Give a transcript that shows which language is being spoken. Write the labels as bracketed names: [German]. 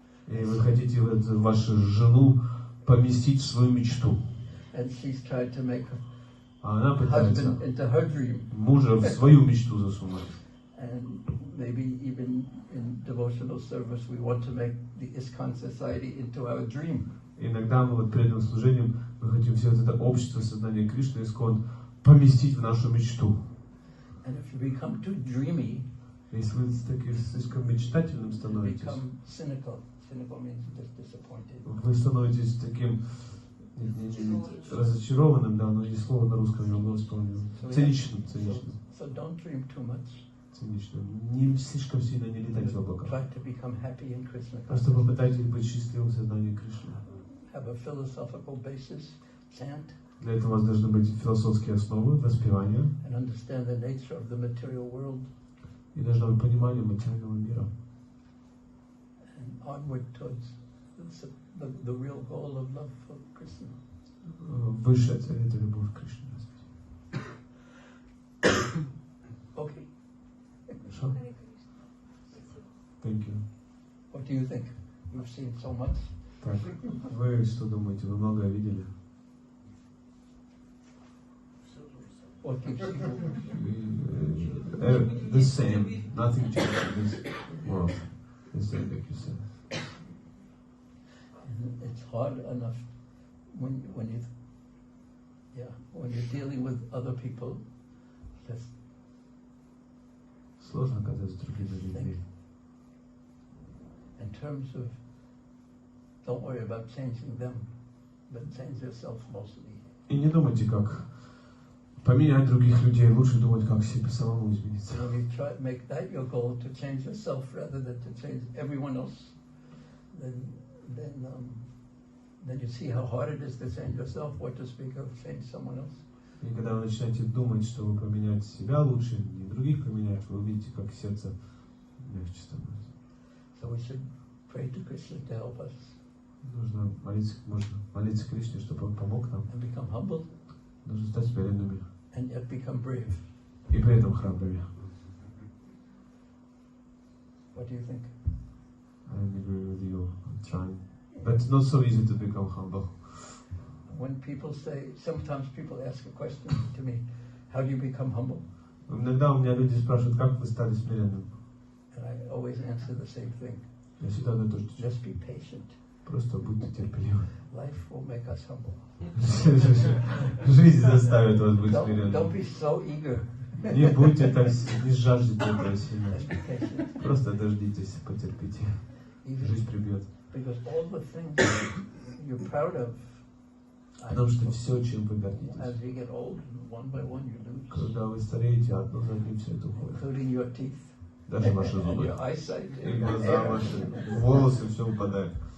[Russian] И вы хотите вашу жену поместить в свою мечту. [English] And she's tried to make [Russian] она пытается [English] husband into her dream. [Russian] Мужа в свою мечту засунуть. [English] And maybe even in devotional service, we want to make the ISKCON society into our dream. [Russian] Иногда мы вот перед служением мы хотим все это общество сознания Кришны ИСККОН поместить в нашу мечту. [English] And if you become too dreamy, [Russian] если вы слишком мечтательным становитесь, [English] become cynical. Cynical means just disappointed. [Russian] Вы становитесь таким разочарованным, да, но есть слово на русском, я его вспомнил. Циничным. [English] So don't dream too much. [Russian] Циничным. Не слишком сильно не летайте в облаках. [English] Try to become happy in Krishna. [Russian] Просто попытайтесь быть счастливым в сознании Кришны. [English] Have a philosophical basis, chant. [Russian] Для этого у вас должны быть философские основы, воспевания. [English] And understand the nature of the material world. [Russian] И должно быть понимание материального мира. [English] And onward towards the real goal of love for Krishna. [Russian] Высшая цель — это любовь к Кришне. [English] Okay. [Russian] Хорошо? [English] Thank you. What do you think? You've seen so much. [Russian] Так, вы что думаете? Вы многое видели? [English] What keeps you? The same. Nothing changed in this world. The same, like you said. It's hard enough when you're dealing with other people. Just [Russian] сложно, когда с другими людьми. [English] In terms of, don't worry about changing them, but change yourself mostly. [Russian] И не думайте, как поменять других людей, лучше думать, как себе самому измениться. [English] When you try to make that your goal, to change yourself rather than to change everyone else, then you see how hard it is to change yourself. What to speak of change someone else. [Russian] И когда вы начинаете думать, что вы поменяете себя лучше, не других поменять, вы увидите, как сердце легче становится. [English] should pray to Krishna to help us. [Russian] Нужно молиться Кришне, чтобы он помог нам. [English] And become humble. [Russian] Нужно стать смиренными. [English] And yet become brave. [Russian] И при этом храбрыми. [English] What do you think? I agree with you. I'm trying. But it's not so easy to become humble. When people say, sometimes people ask a question to me, how do you become humble? [Russian] Иногда у меня люди спрашивают, как вы стали смиренным? [English] And I always answer the same thing. [Russian] Я всегда на то, что [English] just be patient. [Russian] Просто будьте терпеливы. [English] Life will make us humble. [Russian] Жизнь заставит вас быть смиренным. [English] Don't be so eager. [Russian] Не будьте так, не жаждите этого сильно. Просто дождитесь, потерпите. Жизнь прибьет. [English] Because all the things you're proud of, [Russian] потому что все, чем вы гордитесь, [English] as you get old, one by one you lose. [Russian] Когда вы стареете, одно за одним все это уходит. [English] Including your teeth. [Russian] Даже ваши зубы. [English] Your eyesight. [Russian] И глаза ваши, волосы, все упадает.